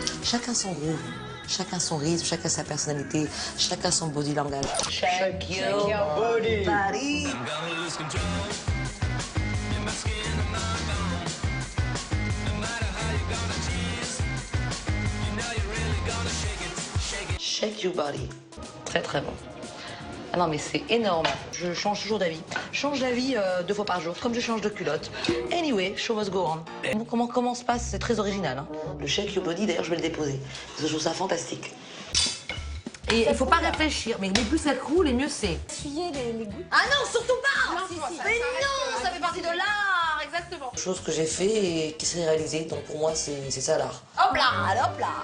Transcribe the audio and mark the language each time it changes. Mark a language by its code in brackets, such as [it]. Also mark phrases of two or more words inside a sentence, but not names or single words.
[fr] Chacun son groove, chacun son rythme, chacun sa personnalité, chacun son [en] body language. Shake your body. Shake your body. [fr] Très très bon. Ah non mais c'est énorme. Je change toujours d'avis. Je change d'avis 2 fois par jour, comme je change de culotte. [en] Anyway, show must go on. [fr] Comment se passe, c'est très original. Hein. Le [en] shake your body, [fr] d'ailleurs je vais le déposer. Parce que je trouve ça fantastique. Et il faut pas réfléchir, mais plus ça coule et mieux c'est. Essuyer les gouttes. Ah non, surtout pas. Non, si. Mais non, ça fait partie de l'art, exactement. Chose que j'ai fait et qui s'est réalisée, donc pour moi c'est ça l'art. Hop là, hop là.